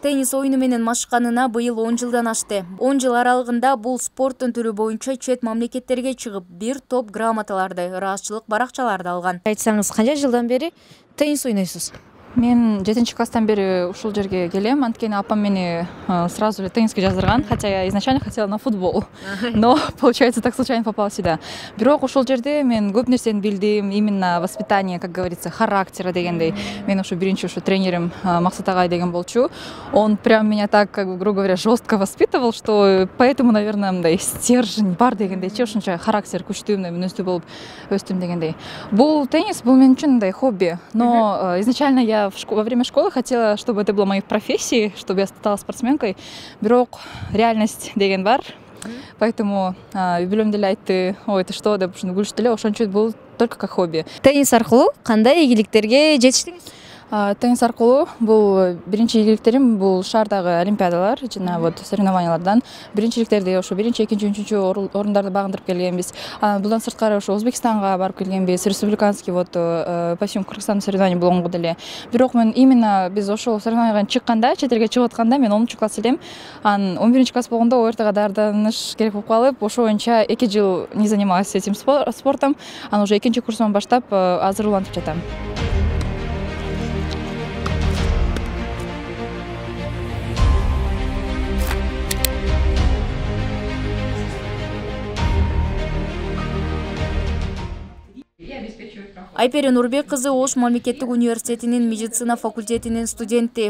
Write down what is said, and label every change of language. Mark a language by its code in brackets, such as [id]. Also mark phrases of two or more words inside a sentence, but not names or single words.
[ky] Теннис оюну менен машыкканына быйыл 10 жылдан ашты. 10 жыл аралыгында бул спорттун түрү боюнча чет мамлекеттерге чыгып, бир топ грамоталарды, ыраазчылык баракчаларды алган. Айтсаңыз, канча жылдан бери теннис ойнойсуз? Мен 7-класстан бери ушул жерге келем. Анткени апам мени [ru] сразу же [ky] тенниске жаздырган, [ru] хотя я изначально хотела на футбол. Но получается так случайно попала сюда. [ky] Бирок ушул жерде мен көп нерсени билдим, [ru] именно воспитание, как говорится, характера дегендей. [ky] Мен ушу биринчи ушу тренерим Максат агай деген болчу. [ru] Он прям меня так, как бы, грубо говоря, жестко воспитывал, что поэтому, наверное, [ky] мындай стержень бар дегендей, ошончо характер күчтүү, мүнөздүү болуп өстүм дегендей. Бул теннис бул мен үчүн мындай хобби, [ru] но изначально я во время школы хотела, чтобы это было моей профессией, чтобы я стала спортсменкой. [ky] Бирок реальность деген бар. Поэтому билем деле айтты, ой, [ru] это что, [ky] деп ушуну күлүштү эле, ошон үчүн бул [ru] только как хобби. [ky] Теннис аркылуу кандай ийгиликтерге жетиштиңиз? Теннис аркылуу бул биринчи ийгиликтерим бул шаардагы олимпиадалар жана вот соревнованиялардан биринчиликтерди ошо биринчи, экинчи, үчүнчү орундарды багындырып келгенбиз. Будан сырткары ошо Өзбекстанга барып келгенбиз, [ru] республиканский вот по всему [ky] Кыргызстандын соревнования болгон деле. Бирок мен именно биз ошол соревнованияга чыкканда, чет элге чыгып атканда мен 10-класс элем. 11-класс болгондо ОРТга даярданыш керек болуп калып, ошо боюнча 2 жыл [ru] не занималась этим спортом. [ky] Анан уже экинчи курстан баштап азыр улантып жатам. Айпери Нурбек кызы Ош мамлекеттик университетинин медицина факультетинин студенти.